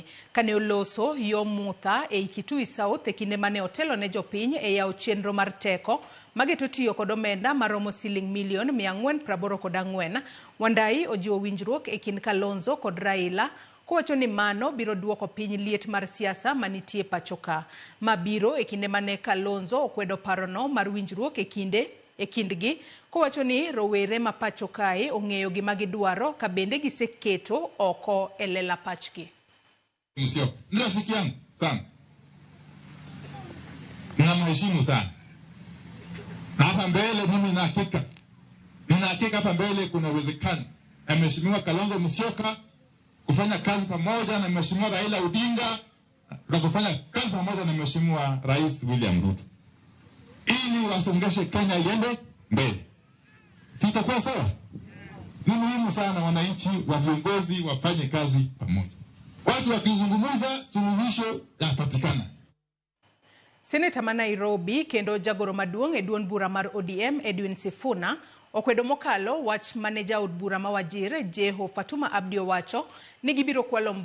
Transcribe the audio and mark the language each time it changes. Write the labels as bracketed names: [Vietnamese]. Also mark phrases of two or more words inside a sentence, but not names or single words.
[Luo (Kenya and Tanzania)] Kane oloso yo mutha e Kitui South e kinde mane otelo ne jopiny e yawo chenro mar teko mageto tiyo kod omenda maromo Sh484 million, Wandayi ojiwo winjruok e kind Kalonzo kod Raila kowacho ni mano biro duoko piny liet mar siasa manitie pachoka. Mabiro e kinde mane Kalonzo okwedo parono mar winjruok e kindgi kowacho ni rowere ma pachokae ong'eyo gima gidwaro ka bende giseketo oko e lela pachgi. [Swahili] Rafiki yangu sana. Namheshimu sana. Hapa mbele mimi nina hakika hapa mbele kuna uwezekano na Mheshimiwa Kalonzo Musyoka kufanya kazi pamoja na Mheshimiwa Raila Odinga na kufanya kazi pamoja na Mheshimiwa Rais William Ruto ili wasongeshe Kenya iende mbele. Sitakuwa sawa? Ni muhimu sana wananchi wa viongozi wafanye kazi pamoja. Watu wakizungumza suluhisho yapatikana. [Luo (Kenya and Tanzania)] Seneta ma Nairobi kendo jagoro maduong' e duond bura mar ODM Edwin Sifuna okwedo mokalo wach mane jaod bura ma Wajir Jeho Fatuma Abdi owacho ni gibiro kwalo